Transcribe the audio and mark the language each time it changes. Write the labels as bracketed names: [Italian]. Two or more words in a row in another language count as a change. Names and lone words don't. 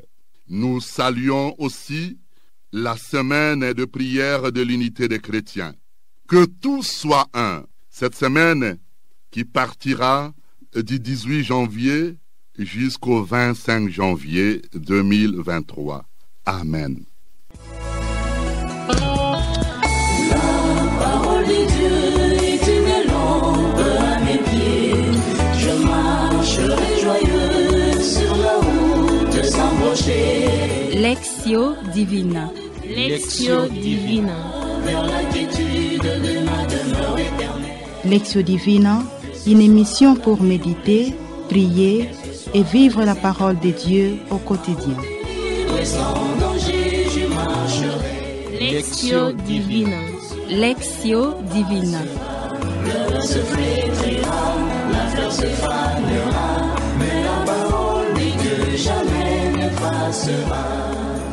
[French] Nous saluons aussi la semaine de prière de l'unité des chrétiens. Que tous soient un. Cette semaine qui partira du 18 janvier jusqu'au 25 janvier 2023. Amen. Lectio Divina. Lectio Divina. Lectio Divina, une émission pour méditer, prier et vivre la parole de Dieu au quotidien. Lectio Divina. Lectio Divina. Se flétrira, la fleur se fanera, mais la parole dit que jamais ne passera.